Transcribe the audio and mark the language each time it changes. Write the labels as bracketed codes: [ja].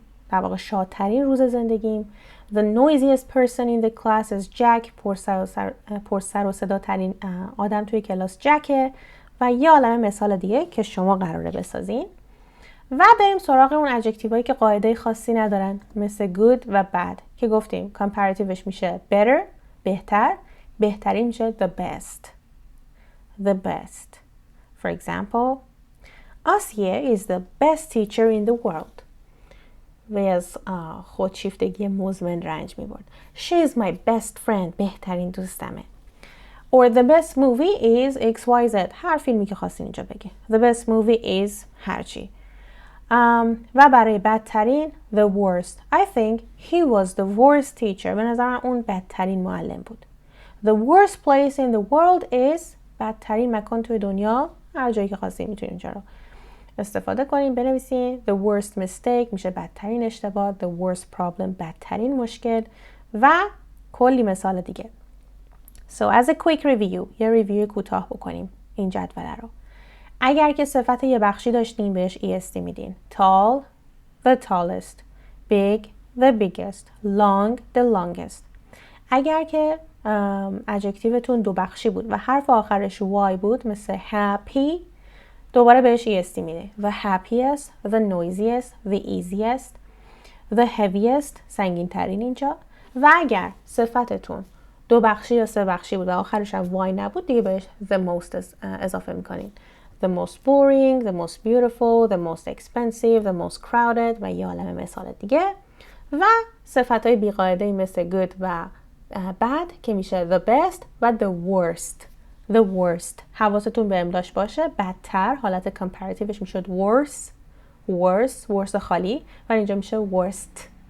[fa] در واقع شادترین روز زندگیم. [en] The noisiest person in the class is Jack. [fa] پر سر و صدا ترین آدم توی کلاس جکه. و یه عالمه مثال دیگه که شما قراره بسازین. و بریم سراغ اون ادجکتیوهایی که قاعده خاصی ندارن، مثل good و bad که گفتیم کامپاراتیوش میشه better بهتر، بهترین میشه the best. [en] For example, Asya is the best teacher in the world. [fa] و از خودشیفتگی مزمن رنج میبرد. [en] She is my best friend. [fa] بهترین دوستمه. [en] Or the best movie is XYZ. [fa] هر فیلمی که خواستین اینجا بگی. [en] The best movie is [fa] هرچی. و برای بدترین the worst. [en] I think he was the worst teacher. [fa] به نظر من اون بدترین معلم بود. [en] The worst place in the world is [fa] بدترین مکان توی دنیا. هر جایی که خواستین میتونین اینجا رو استفاده کنین. بنویسین [en] the worst mistake [fa] میشه بدترین اشتباه. [en] The worst problem [fa] بدترین مشکل و کلی مثال دیگه. [en] So as a quick review [fa] یه ریویو کوتاه بکنیم این جدول رو. اگر که صفت یه بخشی داشتین بهش est میدین. [en] Tall the tallest. Big the biggest. Long the longest. [fa] اگر که ادجکتیوتون 2 بخشی بود و حرف آخرش y بود مثل happy دوباره بهش est میده. [en] The happiest, the noisiest, the easiest, the heaviest [fa] سنگین ترین اینجا. و اگر صفتتون 2 بخشی یا 3 بخشی بود و آخرش هم y نبود دیگه بهش the most اضافه میکنین. [en] The most boring, the most beautiful, the most expensive, the most crowded [fa] و یه عالمه مثال دیگه. و صفتهای بیقاعده‌ای مثل good و bad که میشه the best و the worst. [en] The worst. [fa] حواستون به املاش باشه. بدتر حالت کامپاراتیوش میشد worse خالی و اینجا میشه worst.